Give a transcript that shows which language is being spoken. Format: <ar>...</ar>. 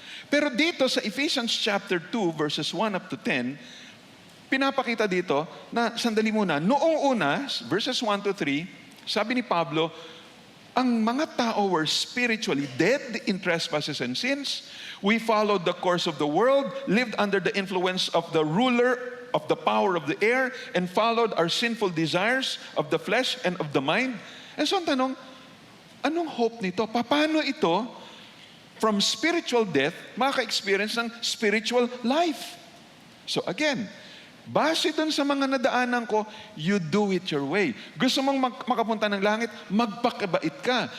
<tl>Pero dito sa Ephesians chapter 2,</tl> <en>verses 1 up to 10,</en> <tl>pinapakita dito na, sandali muna, noong una, verses 1 to 3, sabi ni Pablo, ang mga tao</tl> <en>were spiritually dead in trespasses and sins. We followed the course of the world, lived under the influence of the ruler of the power of the air, and followed our sinful desires of the flesh and of the mind.</en> <tl>And so ang tanong, anong hope nito? Paano ito</tl> <en>from spiritual death</en> <tl>maka-experience ng</tl> <en>spiritual life? So again, base</en> <tl>dun sa mga nadaanan ko,</tl> <en>you do it your way.</en> <tl>Gusto mong makapunta ng langit, magpakabait ka.</tl>